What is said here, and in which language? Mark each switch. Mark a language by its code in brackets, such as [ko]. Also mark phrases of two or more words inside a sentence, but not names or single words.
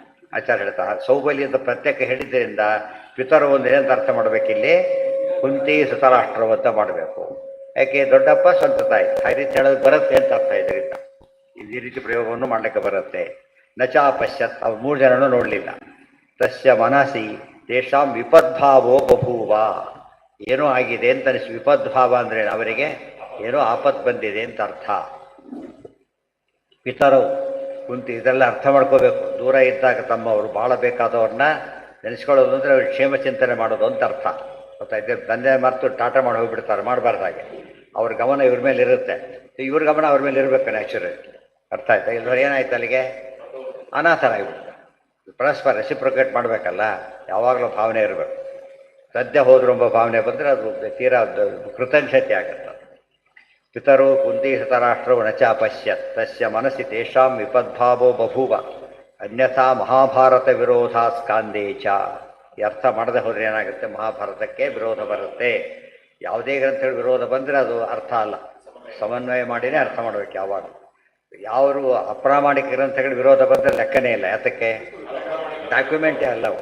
[kn] ಆಚಾರ್ಯ ಹೇಳ್ತಾರೆ ಸೌಬಲಿ ಅಂತ ಪ್ರತ್ಯೇಕ ಹೇಳಿದ್ರಿಂದ ಪಿತರೋ ಒಂದು ಏನಂತ ಅರ್ಥ ಮಾಡಬೇಕಿಲ್ಲಿ? ಕುಂತಿ ಧೃತರಾಷ್ಟ್ರ ಅಂತ ಮಾಡಬೇಕು. ಯಾಕೆ? ದೊಡ್ಡಪ್ಪ ಸ್ವಂತ ತಾಯಿ. ಆ ರೀತಿ ಹೇಳೋದು ಬರುತ್ತೆ ಅಂತ ಅರ್ಥ. ಇದರಿಂದ ಈ ರೀತಿ ಪ್ರಯೋಗವನ್ನು ಮಾಡಲಿಕ್ಕೆ ಬರುತ್ತೆ. ನಚಾಪಶ್ಯತ್, ಅವ್ರು 3 ಜನನೂ ನೋಡಲಿಲ್ಲ. [sa] ತಸ್ಯ ಮನಸಿ ತೇಷಾಂ ವಿಪದ್ಭಾವೋ ಬಭೂವ. [kn] ಏನೋ ಆಗಿದೆ ಅಂತ ಅನಿಸಿ. ವಿಪದ್ಭಾವ ಅಂದರೆ ಅವರಿಗೆ ಏನೋ ಆಪತ್ತು ಬಂದಿದೆ ಅಂತ ಅರ್ಥ. ಪಿತರವು ಕುಂತಿ ಇದೆಲ್ಲ ಅರ್ಥ ಮಾಡ್ಕೋಬೇಕು. ದೂರ ಇದ್ದಾಗ ತಮ್ಮವರು ಭಾಳ ಬೇಕಾದವ್ರನ್ನ ನೆನೆಸ್ಕೊಳ್ಳೋದು ಅಂದರೆ ಅವ್ರಿಗೆ ಕ್ಷೇಮ ಚಿಂತನೆ ಮಾಡೋದು ಅಂತ ಅರ್ಥ. ಗೊತ್ತಾಯ್ತು? ತಂದೆ ಮರೆತು ಟಾಟಾ ಮಾಡಿ ಹೋಗಿಬಿಡ್ತಾರೆ, ಮಾಡಬಾರ್ದಾಗೆ. ಅವ್ರ ಗಮನ ಇವ್ರ ಮೇಲೆ ಇರುತ್ತೆ, ಇವ್ರ ಗಮನ ಅವ್ರ ಮೇಲೆ ಇರಬೇಕು ನ್ಯಾಚುರಲ್. ಅರ್ಥ ಆಯ್ತಾ? ಇಲ್ಲವ್ರು ಏನಾಯ್ತು, ಅಲ್ಲಿಗೆ ಅನಾಥರಾಗಿಬಿಡ್ತಾರೆ. ಪರಸ್ಪರ ರೆಸಿಪ್ರೊಕೇಟ್ ಮಾಡಬೇಕಲ್ಲ, ಯಾವಾಗಲೂ ಭಾವನೆ ಇರಬೇಕು. ಸದ್ಯ ಹೋದ್ರು ಎಂಬ ಭಾವನೆ ಬಂದರೆ ಅದು ತೀರಾ ಕೃತಜ್ಞತೆ ಆಗುತ್ತೆ. [sa] ಪಿತರೋ ಕುಂತಿ ಧೃತರಾಷ್ಟ್ರೋ ನಚ ಅಪಶ್ಯತ್ ತಸ್ಯ ಮನಸ್ಸಿ ತೇಷಾಂ ವಿಪದ್ಭಾವೋ ಬಭೂವ ಅನ್ಯಥಾ ಮಹಾಭಾರತ ವಿರೋಧ ಸ್ಕಾಂದೇ ಚ. [kn] ಈ ಅರ್ಥ ಮಾಡದೆ ಹೋದರೆ ಏನಾಗುತ್ತೆ, ಮಹಾಭಾರತಕ್ಕೆ ವಿರೋಧ ಬರುತ್ತೆ. ಯಾವುದೇ ಗ್ರಂಥಗಳು ವಿರೋಧ ಬಂದರೆ ಅದು ಅರ್ಥ ಅಲ್ಲ, ಸಮನ್ವಯ ಮಾಡಿನೇ ಅರ್ಥ ಮಾಡಬೇಕು. ಯಾವಾಗ ಯಾರು ಅಪ್ರಾಮಾಣಿಕ ಗ್ರಂಥಗಳ ವಿರೋಧ ಬಂದರೆ ಲೆಕ್ಕನೇ ಇಲ್ಲ. ಯಾತಕ್ಕೆ? ಡಾಕ್ಯುಮೆಂಟೇ ಅಲ್ಲವು.